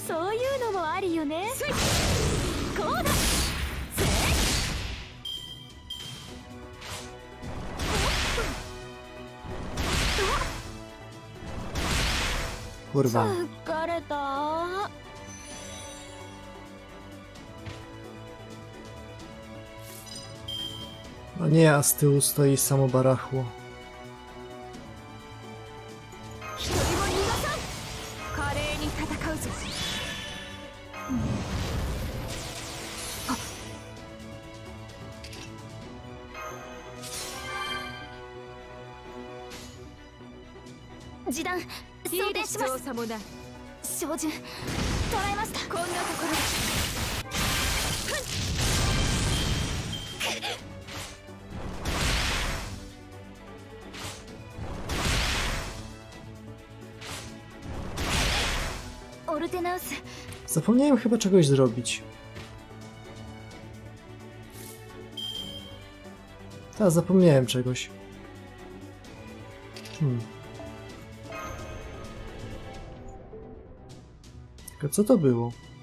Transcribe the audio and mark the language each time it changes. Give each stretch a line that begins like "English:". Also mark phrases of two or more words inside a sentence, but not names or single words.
Japanese: そういうのもありよね。こうだ。
Polish: Kurwa.
Japanese: 疲れた。
Polish: No nie, a z tyłu stoi samo barachło.
Japanese: 一人も逃がさん。華麗に戦うぞ。示談いいでしょうさもない。照準捉えました。こんなところで。オルテナウス。
Polish: Zapomniałem chyba czegoś zrobić. Tak, zapomniałem czegoś. Tylko co to było?